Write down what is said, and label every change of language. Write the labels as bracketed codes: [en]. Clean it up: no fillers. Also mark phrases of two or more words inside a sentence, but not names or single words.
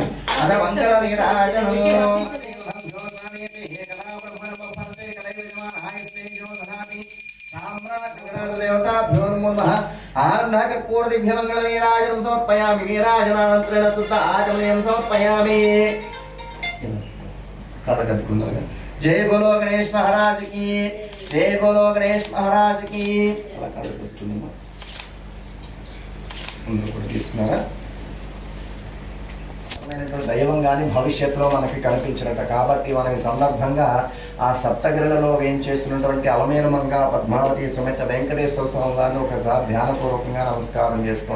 [te] అద మంగళ నీరాజనం ఆనందకర్పూర దివ్యమంగళ నీరాజనం సమర్పయామి. నీరాజనానంతరేణ శుద్ధ ఆచమనీయం సమర్పయామి. కళ్ళకద్దుకున్నారు. [hi] जय बोलो गणेश महाराज की, जय बोलो गणेश महाराज की. [te] అలా కళ్ళకు వస్తుందమ్మా. అందరూ కూడా తీసుకున్నారా? దైవం కానీ భవిష్యత్తులో మనకి కనిపించినట్ట కాబట్టి మన ఈ సందర్భంగా ఆ సప్తగిరులలో ఏం చేస్తున్నటువంటి అలమేలుమంగ పద్మావతి సమేత వెంకటేశ్వర స్వామి వారిని ఒకసారి ధ్యానపూర్వకంగా నమస్కారం చేసుకోండి.